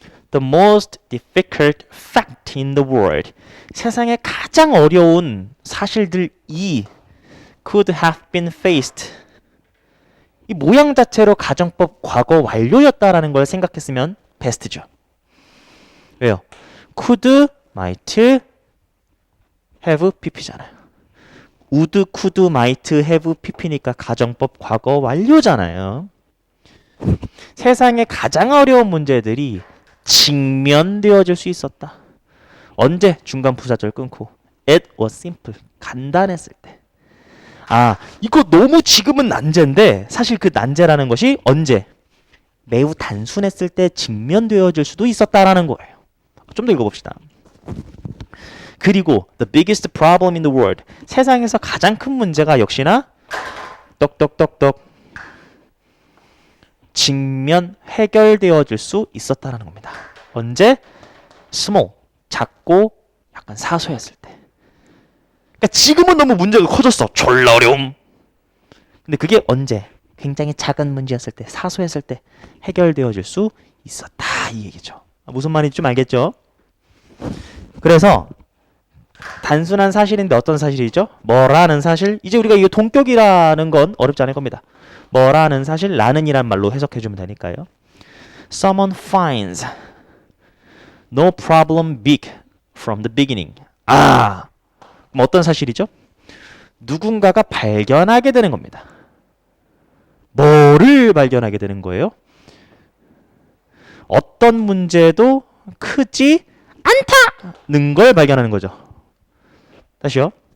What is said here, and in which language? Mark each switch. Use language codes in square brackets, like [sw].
[en] The most difficult fact in the world. [ko] 세상에 가장 어려운 사실들이 [en] could have been faced. [ko] 이 모양 자체로 가정법 과거 완료였다라는 걸 생각했으면 베스트죠. 왜요? could, might, have, pp잖아요. would, could, might, have, pp니까 가정법 과거 완료잖아요. 세상에 가장 어려운 문제들이 직면되어질 수 있었다. 언제? 중간 부사절 끊고 [en] it was simple. [ko] 간단했을 때. 이거 너무 지금은 난제인데 사실 그 난제라는 것이 언제? 매우 단순했을 때 직면되어질 수도 있었다라는 거예요. 좀 더 읽어봅시다. [en] 그리고 the biggest problem in the world. [ko] 세상에서 가장 큰 문제가 역시나 똑똑똑똑 직면 해결되어질 수 있었다라는 겁니다. 언제? small. 작고 약간 사소했을 때. 그러니까 지금은 너무 문제가 커졌어. 졸라 어려움. 근데 그게 언제? 굉장히 작은 문제였을 때, 사소했을 때 해결되어질 수 있었다 이 얘기죠. 무슨 말인지 좀 알겠죠? 그래서 단순한 사실인데 어떤 사실이죠? 뭐라는 사실. 이제 우리가 이 동격이라는 건 어렵지 않을 겁니다. 뭐라는 사실, 라는이란 말로 해석해주면 되니까요. [en] Someone finds no problem big from the beginning. [ko] 그럼 어떤 사실이죠? 누군가가 발견하게 되는 겁니다. 뭐를 발견하게 되는 거예요? 어떤 문제도 크지 않다는 걸 발견하는 거죠. 다시요.